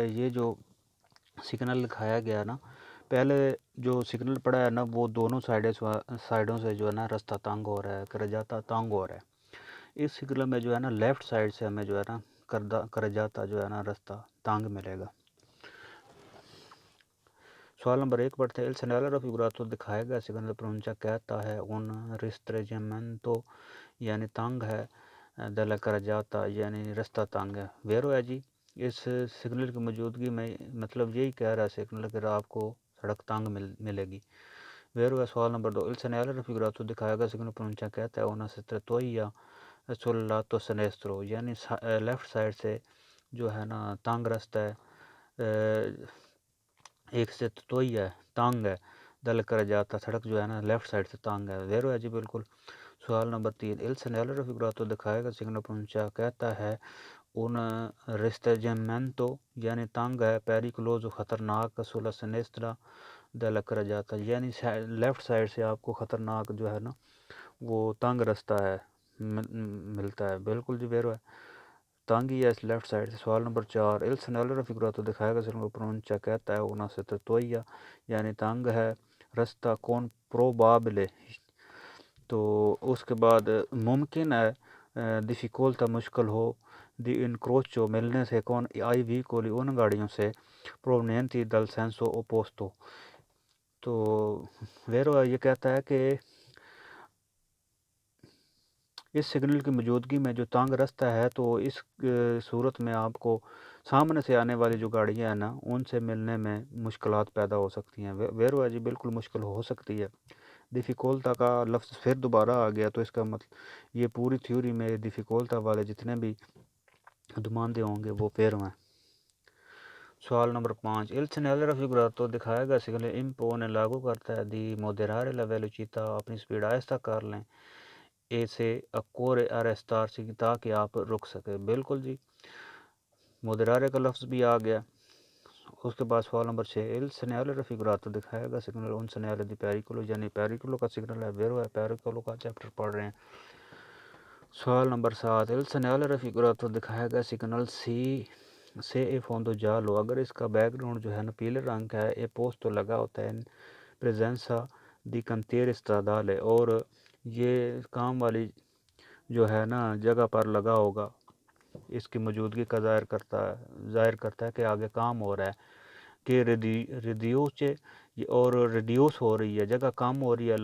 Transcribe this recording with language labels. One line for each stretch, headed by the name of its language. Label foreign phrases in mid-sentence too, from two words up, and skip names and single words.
Urdu: یہ جو سگنل دکھایا گیا نا پہلے جو سگنل پڑا ہے نا وہ دونوں سائڈوں سے جو ہے نا راستہ تانگ ہو رہا ہے، کرجاتا تانگ ہو رہا ہے. اس سگنل میں جو ہے نا لیفٹ سائڈ سے ہمیں جو ہے نا کرجاتا جو ہے نا راستہ تانگ ملے گا. سوال نمبر 1 پڑھتے ہیں.
Italian: il segnale raffigurato
Urdu: دکھایا گیا سگنل پرونچا کہتا ہے
Italian: un restringimento،
Urdu: یعنی تانگ ہے،
Italian: della carreggiata،
Urdu: یعنی راستہ تانگ ہے. ویرو ہے جی. اس سگنل کی موجودگی میں مطلب یہی کہہ رہا ہے سگنل کہ آپ کو سڑک تانگ ملے گی. ویرو ہے. سوال نمبر 2
Italian: il segnale raffigurato
Urdu: دکھایا گیا سگنل پرونچا کہتا ہے
Italian: una strettoia sul lato sinistro،
Urdu: یعنی لیفٹ سائڈ سے جو ہے نا تانگ راستہ ہے، ایک سے توئی ہے، تانگ ہے، دل کر جاتا سڑک جو ہے نا لیفٹ سائڈ سے تانگ ہے. ویرو ہے جی. بالکل. سوال نمبر 3
Italian: il segnale raffigurato
Urdu: دکھائے گا سگنل پرونچا کہتا ہے
Italian: un restringimento،
Urdu: یعنی تانگ ہے،
Italian: pericoloso خطرناک sulla sinistra della carreggiata،
Urdu: یعنی لیفٹ سائڈ سے آپ کو خطرناک جو ہے نا وہ تانگ راستہ ہے ملتا ہے. بالکل جی. ویرو ہے. تانگ ہی ہے اس لیفٹ سائڈ سے. سوال نمبر 4
Italian: il segnale raffigurato
Urdu: دکھائے گا سگنل پرونچا کہتا ہے
Italian: una strettoia،
Urdu: یعنی تانگ ہے، راستہ
Italian: con probabile،
Urdu: تو اس کے بعد ممکن ہے difficoltà مشکل ہو
Italian: di incrocio
Urdu: ملنے سے
Italian: con i veicoli
Urdu: ان گاڑیوں سے
Italian: provenienti dal senso opposto.
Urdu: تو ویرو یہ کہتا ہے کہ اس سگنل کی موجودگی میں جو تانگ رستہ ہے تو اس صورت میں آپ کو سامنے سے آنے والی جو گاڑیاں ہیں نا ان سے ملنے میں مشکلات پیدا ہو سکتی ہیں. ویرو ہے جی بالکل مشکل ہو سکتی ہے. ڈیفیکولتا کا لفظ پھر دوبارہ آ گیا تو اس کا مطلب یہ پوری تھیوری میں ڈیفیکولتا والے جتنے بھی دماندے hوں گے وہ پیرو ہیں. سوال نمبر 5.
Italian: Il segnale raffigurato
Urdu: دکھایا گیا سگنل impone لاگو کرتا ہے
Italian: di moderare la velocità
Urdu: اپنی سپیڈ آہستہ کر لیں
Italian: e se occorre arrestarsi
Urdu: تاکہ آپ رک سکے. بالکل جی مودرارے کا لفظ بھی آ گیا. اس کے بعد سوال نمبر 6.
Italian: Il segnale raffigurato
Urdu: دکھایا گیا سگنل
Italian: un segnale di pericolo
Urdu: یعنی پیریکولو کا سگنل ہے. ویرو ہے پیریکولو کا چیپٹر پڑھ رہے ہیں. سوال نمبر 7.
Italian: Il segnale raffigurato
Urdu: دکھایا گیا سگنل
Italian: se a fondo giallo
Urdu: اگر اس کا بیک گراؤنڈ جو ہے نا پیلے رنگ کا ہے. اے پوسٹ تو لگا ہوتا ہے
Italian: presenza di cantieri stradali
Urdu: ہے اور یہ کام والی جو ہے نا جگہ پر لگا ہوگا اس کی موجودگی کا ظاہر کرتا ہے کہ آگے کام ہو رہا ہے کہ ریڈیوس ہو رہی ہے جگہ کم ہو رہی ہے.